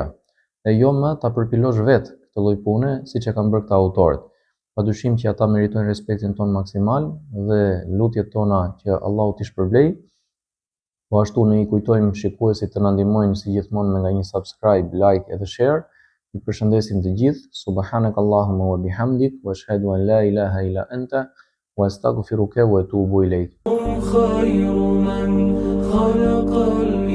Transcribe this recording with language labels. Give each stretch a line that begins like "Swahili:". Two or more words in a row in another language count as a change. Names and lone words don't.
Albanian: E jo më ta përpilosh vetë këtë lloj pune siç e kanë bërë këta autorët. Padyshim që ata meritojnë respektin ton maksimal dhe lutjet tona që Allahu t'i shpërblej. Po ashtu ne I kujtojmë shikuesit të na ndihmojnë si gjithmonë me nga një
English: subscribe, like
Albanian: edhe share, Ju përshëndesim të gjithë.
Arabic: سبحانك اللهم وبحمدك وأشهد أن لا إله إلا أنت وأستغفرك وأتوب إليك. خير من خلق